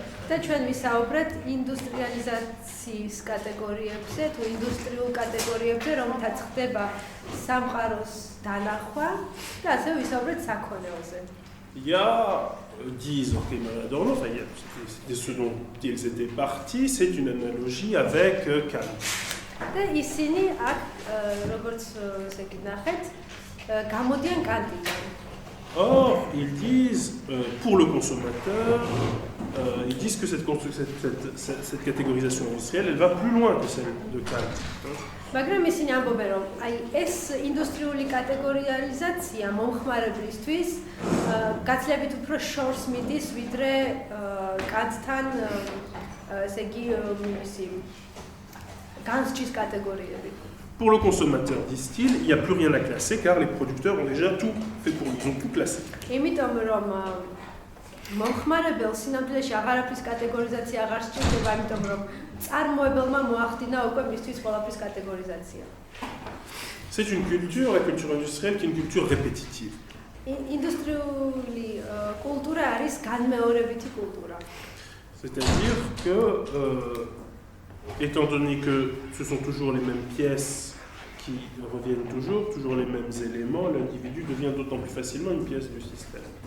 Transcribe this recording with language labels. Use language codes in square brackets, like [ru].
[ka] და ჩვენ ვისაუბრეთ ინდუსტრიალიზაციის კატეგორიებზე, თუ ინდუსტრიულ კატეგორიებზე, რომელთაც ხდება სამყაროს დანახვა და ასევე ვისაუბრეთ საქონელზე. [fr] Il y a 10 Horkheimer et Adorno, enfin, c'était ce dont ils étaient partis, c'est une analogie avec Kant. [ka] და ისინი აქ როგორც ესე გინახეთ, გამოდიან კანტიდან. [fr] Or, ils disent, pour le consommateur, ils disent que cette catégorisation industrielle, elle va plus loin que celle de Kant. [ka] მაგრამ ისინი ამბობენ, რომ აი ეს ინდუსტრიული კატეგორიალიზაცია მომხმარებლისთვის გაცილებით უფრო შორს მიდის, ვიდრე კანტთან, ესე იგი, მისი განსჯის კატეგორიები. [fr] Pour le consommateur, disent-ils, il n'y a plus rien à classer car les producteurs ont déjà tout fait pour lui, ils ont tout classé. [ka] იმიტომ რომ მომხმარებელს სინამდვილეში აღარაფრის კატეგორიზაცია აღარ სჭირდება, იმიტომ რომ წარმოებელმა მოახდინა უკვე მისთვის ყველაფრის კატეგორიზაცია. [fr] C'est une culture, la culture industrielle, qui est une culture répétitive. [ka] ინდუსტრიული კულტურა არის განმეორებითი კულტურა. [fr] C'est-à-dire que, étant donné que ce sont toujours les mêmes pièces qui reviennent toujours les mêmes éléments, l'individu devient d'autant plus facilement une pièce du système.